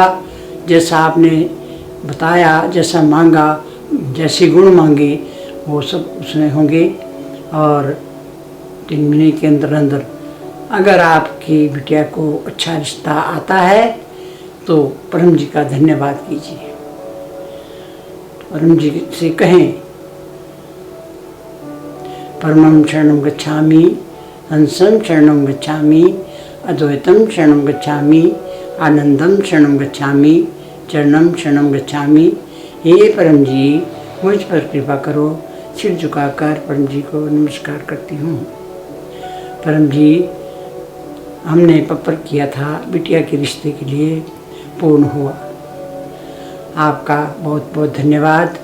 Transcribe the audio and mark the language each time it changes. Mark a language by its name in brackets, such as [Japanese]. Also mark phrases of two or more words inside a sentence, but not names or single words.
[Hindi] जैसा आपने बताया, जैसा मांगा, जैसे गुण मांगे वो सब उसमें होंगे। और 3 महीने के अंदर अंदर अगर आपकी बिटिया को अच्छा रिश्ता आता है तो परम जी का धन्यवाद कीजिए। परम जी से कहें, [Sanskrit] परमं शरणं गच्छामि, हंसं शरणं गच्छामि, अद्वैतं शरणं गच्छामि, आनंदम शरणं गच्छामि, चरणं शरणं गच्छामि। [Hindi] हे परम जी, मुझ पर कृपा करो। सिर झुकाकर परम जी को नमस्कार करती हूँ। परम जी, हमने पपर किया था बिटिया के रिश्ते के लिए, पूर्ण हुआ। आपका बहुत बहुत धन्यवाद।